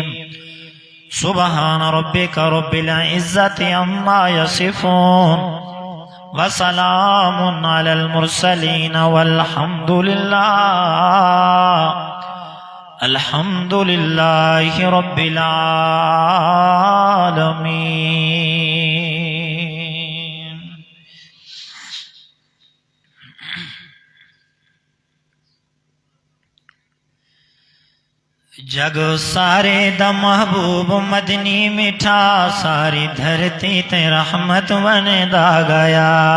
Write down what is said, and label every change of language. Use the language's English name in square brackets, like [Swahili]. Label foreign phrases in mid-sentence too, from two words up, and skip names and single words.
[Arabic] سبحان ربك رب العزة عما يصفون وسلام على المرسلين والحمد لله رب العالمين. [Punjabi] جگ سارے دا محبوب مدنی میٹھا ساری دھرتی تے رحمت وندا گیا.